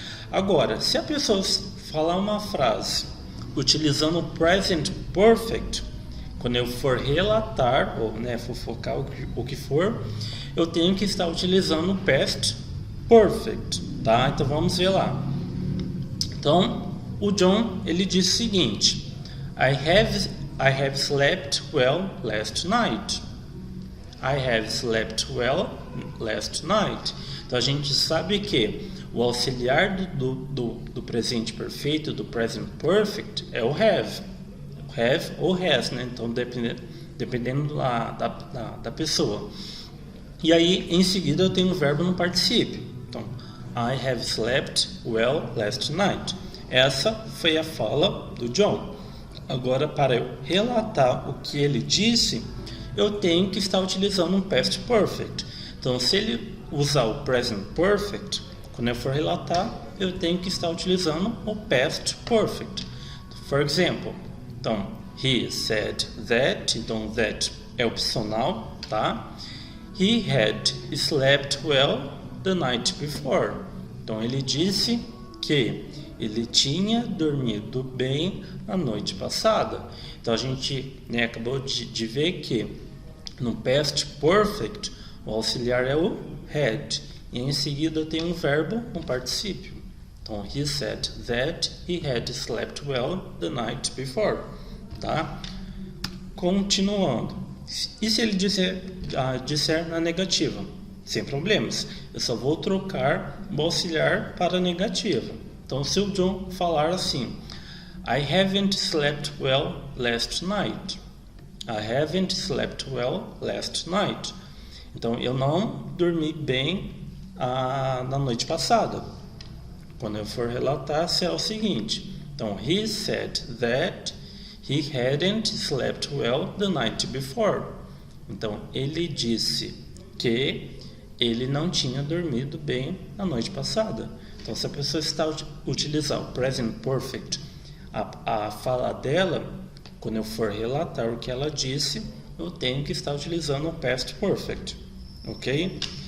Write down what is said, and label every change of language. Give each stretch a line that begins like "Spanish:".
Portuguese: Agora, se a pessoa falar uma frase utilizando o present perfect, quando eu for relatar, ou fofocar o que for, eu tenho que estar utilizando o past perfect, tá? Então vamos ver lá. Então, o John, ele disse o seguinte:
English: I have slept well last night. I have slept well last night.
Portuguese: Então, a gente sabe que o auxiliar do presente perfeito, do present perfect, é o have. Have ou has, né? Então, dependendo da pessoa. E aí, em seguida, eu tenho o verbo no particípio.
English: Então, I have slept well last night.
Portuguese: Essa foi a fala do John. Agora, para eu relatar o que ele disse, eu tenho que estar utilizando um past perfect. Então, se ele usar o present perfect, quando eu for relatar, eu tenho que estar utilizando o past perfect.
English: For example,
Portuguese: então,
English: he said that,
Portuguese: então that é opcional, tá?
English: He had slept well the night before.
Portuguese: Então, ele disse que ele tinha dormido bem na noite passada. Então, a gente acabou de ver que no past perfect, o auxiliar é o had. E em seguida eu tenho um verbo no particípio.
English: Então, he said that he had slept well the night before.
Portuguese: Tá? Continuando. E se ele disser na negativa? Sem problemas. Eu só vou trocar o auxiliar para a negativa. Então, se o John falar assim,
English: I haven't slept well last night. I haven't slept well last night.
Portuguese: Então, eu não dormi bem na noite passada. Quando eu for relatar, será o seguinte.
English: Então, he said that he hadn't slept well the night before.
Portuguese: Então, ele disse que ele não tinha dormido bem na noite passada. Então, se a pessoa está utilizar o present perfect, a fala dela, quando eu for relatar o que ela disse, eu tenho que estar utilizando o past perfect. Ok?